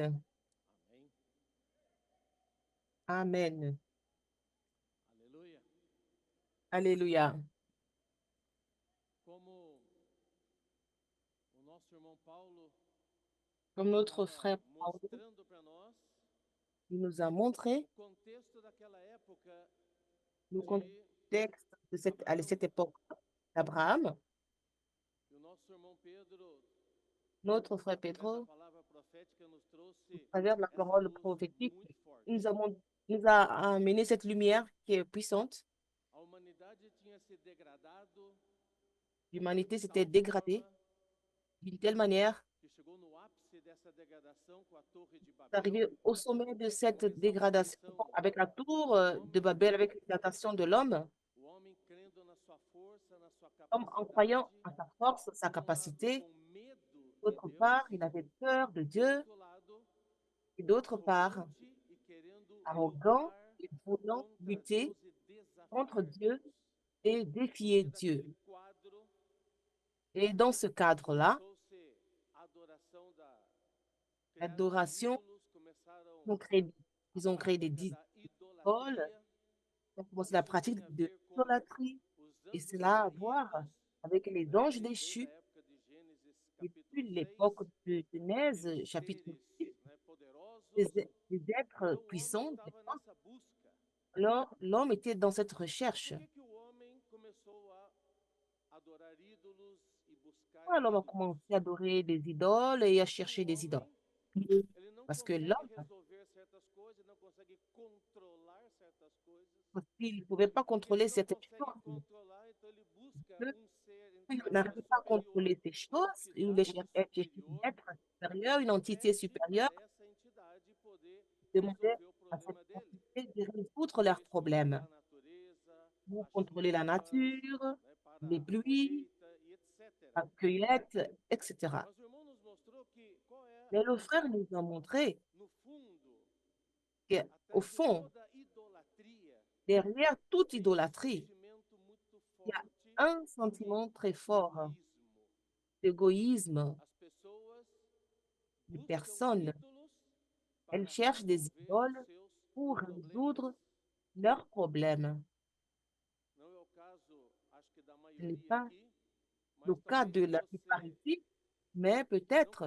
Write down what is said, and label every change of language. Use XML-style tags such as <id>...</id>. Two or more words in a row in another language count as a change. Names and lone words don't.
<fr>Amen.</fr> <pt>Amém.</pt> <fr>Amen.</fr> <pt>Aleluia.</pt> <fr>Alléluia.</fr> <pt>Como o nosso irmão Paulo</pt> <fr>Comme notre</fr> <pt>estava</pt> <fr>frère Paul</fr> <pt>mostrando para nós</pt> <fr>nous a montré</fr> <pt>o contexto daquela época</pt> <fr>le</fr> <pt>de</pt> <fr>contexte de à</fr> <pt>Abraão.</pt> <fr>cette époque d'Abraham,</fr> <pt>E o nosso irmão Pedro,</pt> <fr>notre frère</fr> <pt>através da</pt> <fr>Pedro,</fr> <pt>palavra profética, nos</pt> <fr>à</fr> <pt>trouxe</pt> <fr>travers la</fr> <pt>essa</pt> <fr>parole</fr> <pt>luz</pt> <fr>prophétique,</fr> <pt>muito forte.</pt> <fr>nous a amené cette lumière qui est puissante.</fr> <pt>A humanidade tinha se degradado</pt> <fr>L'humanité</fr> <pt>de</pt> <fr>s'était</fr> <pt>tal</pt> <fr>dégradée</fr> <pt>forma</pt> <fr>d'une telle manière,</fr> <pt>que chegou no ápice dessa degradação com a Torre de</pt> <fr>d'arriver</fr> <pt>Babel,</pt> <fr>au sommet de</fr> <pt>com</pt> <fr>cette</fr> <pt>a</pt> <fr>dégradation</fr> <pt>exaltação</pt> <fr>avec la tour</fr> <pt>do</pt> <fr>de</fr> <pt>homem,</pt> <fr>Babel, avec l'exaltation de l'homme,</fr> <pt>o homem crendo na sua força, na sua</pt> <fr>l'homme en croyant</fr> <pt>capacidade,</pt> <fr>à sa force, sa</fr> <pt>de um lado</pt> <fr>capacité.</fr> <pt>com medo de</pt> <fr>D'autre</fr> <pt>Deus,</pt> <fr>part, il avait peur de</fr> <pt>do</pt> <fr>Dieu.</fr> <pt>outro lado</pt> <fr>Et d'autre part,</fr> <pt>arrogante e querendo</pt> <fr>arrogant</fr> <pt>lutar</pt> <fr>et voulant</fr> <pt>contra</pt> <fr>lutter</fr> <pt>Deus e</pt> <fr>contre</fr> <pt>desafiar</pt> <fr>Dieu</fr> <pt>Deus.</pt> <fr>et</fr> <pt>No</pt> <fr>défier</fr> <pt>meio</pt> <fr>Dieu.</fr> <pt>daquele quadro,</pt> <fr>Et dans ce cadre-là,</fr> <pt>começou-se a adoração da criaram</pt> <fr>l'adoration,</fr> <pt>ídolos, começaram</pt> <fr>ils ont créé,</fr> <pt>a</pt> <fr>ils ont créé des</fr> <pt>prática da</pt> <fr>idoles,</fr> <pt>idolatria.</pt> <fr>ils ont commencé la</fr> <pt>Isso</pt> <fr>pratique</fr> <pt>tinha a</pt> <fr>de</fr> <pt>ver com</pt> <fr>l'idolâtrie.</fr> <pt>os</pt> <fr>Et</fr> <pt>anjos</pt> <fr>cela a à voir</fr> <pt>caídos,</pt> <fr>avec les</fr> <pt>né,</pt> <fr>anges</fr> <pt>desde a</pt> <fr>déchus.</fr> <pt>época de Gênesis</pt> <fr>Depuis</fr> <pt>capítulo 6,</pt> <fr>l'époque de Genèse,</fr> <pt>aqueles</pt> <fr>chapitre</fr> <pt>seres,</pt> <fr>6,</fr> <pt>né, poderosos.</pt> <fr>des êtres</fr> <pt>Então o homem</pt> <fr>puissants,</fr> <pt>estava nessa busca.</pt> <fr>alors l'homme était dans cette</fr> <pt>E</pt> <fr>recherche.</fr> <pt>por que que o homem começou a adorar ídolos e buscar</pt> <fr>Pourquoi l'homme a</fr> <pt>ídolos?</pt> <fr>commencé à adorer des idoles et à</fr> <pt>Porque</pt> <fr>chercher</fr> <pt>o</pt> <fr>des idoles?</fr> <pt>homem, ele não</pt> <fr>Parce que</fr> <pt>consegue</pt> <fr>l'homme,</fr> <pt>resolver certas coisas, não consegue controlar certas coisas.</pt> <fr>parce qu'il ne pouvait pas</fr> <pt>E ele</pt> <fr>contrôler</fr> <pt>não</pt> <fr>certaines</fr> <pt>consegue</pt> <fr>choses,</fr> <pt>controlar, então ele busca</pt> <fr>que</fr> <pt>um ser,</pt> <fr>il</fr> <pt>entre aspas,</pt> <fr>n'arrivait pas à</fr> <pt>superior,</pt> <fr>contrôler ces</fr> <pt>uma</pt> <fr>choses, il voulait</fr> <pt>entidade</pt> <fr>chercher</fr> <pt>superior,</pt> <fr>d'être supérieur, une</fr> <pt>e</pt> <fr>entité</fr> <pt>pede</pt> <fr>supérieure,</fr> <pt>para essa entidade poder</pt> <fr>demandait</fr> <pt>resolver o</pt> <fr>à cette</fr> <pt>problema dele.</pt> <fr>entité de résoudre</fr> <pt>Então</pt> <fr>leurs</fr> <pt>eles</pt> <fr>problèmes.</fr> <pt>controlam a natureza,</pt> <fr>Vous</fr> <pt>as</pt> <fr>contrôlez la</fr> <pt>chuvas,</pt> <fr>nature,</fr> <pt>né,</pt> <fr>les</fr> <pt>para a</pt> <fr>pluies,</fr> <pt>colheita e etc.</pt> <fr>la cueillette, etc.</fr> <pt>Mas o irmão nos mostrou que qual é,</pt> <fr>Mais le frère nous a montré</fr> <pt>no fundo,</pt> <fr>qu'au</fr> <pt>atrás de</pt> <fr>fond,</fr> <pt>toda idolatria,</pt> <fr>derrière toute</fr> <pt>tem um</pt> <fr>idolâtrie,</fr> <pt>sentimento muito</pt> <fr>il y a</fr> <pt>forte</pt> <fr>un</fr> <pt>de</pt> <fr>sentiment très fort</fr> <pt>egoísmo.</pt> <fr>d'égoïsme.</fr> <pt>As pessoas</pt> <fr>Les</fr> <pt>buscam</pt> <fr>personnes,</fr> <pt>ídolos</pt> <fr>elles</fr> <pt>para</pt> <fr>cherchent des</fr> <pt>resolver os</pt> <fr>idoles</fr> <pt>seus</pt> <fr>pour</fr> <pt>problemas.</pt> <fr>résoudre leurs problèmes.</fr> <pt>Não é o caso, acho que da</pt> <fr>Ce n'est</fr> <pt>maioria</pt> <fr>pas</fr> <pt>aqui,</pt> <fr>le</fr> <pt>mas</pt> <fr>cas</fr> <pt>talvez</pt> <fr>de</fr> <pt>se</pt> <fr>la plupart</fr> <pt>você</pt> <fr>ici, mais</fr> <pt>não</pt> <fr>peut-être</fr>